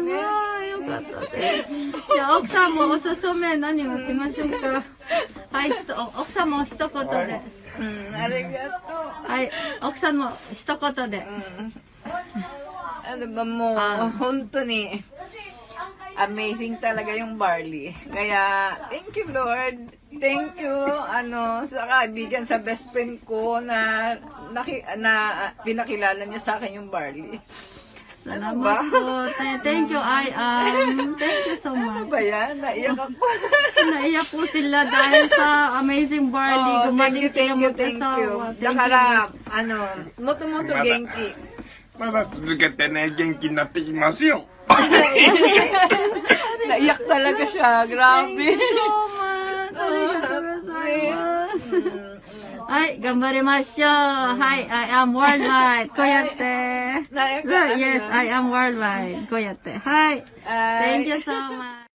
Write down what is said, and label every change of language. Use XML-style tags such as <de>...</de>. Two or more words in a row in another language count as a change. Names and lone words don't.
<ja>よかったです。じゃあ奥さんもおすすめ何をしましょうか。はい、奥さんも一言で。ありがとう。はい、奥さんも一言で。もう本当に</ja> <tl>amazing talaga yung barley. Kaya</tl> <en>thank you Lord. Thank you</en> <tl>sa kaibigan, sa best friend ko na pinakilala niya sa akin yung barley. Salamat po.</tl> <en>Thank you, thank you so much.</en> <tl>Ano ba yan? Naiyak ako. Naiyak po sila dahil sa amazing barley. Gumaling sila mag-asawa. Dahara,</tl> <ja>もっともっと元気. まだ続けてね、元気になってきますよ。</ja> <tl>Naiyak talaga siya. Grabe. Ay,</tl> <ja>頑張りましょう。</ja> <en>はい、I am worldwide.</en> <ja>こうやって。</ja> <en>Yes, I am worldwide.</en> <ja>こうやって。はい。</ja> <en>Thank you so much.</en>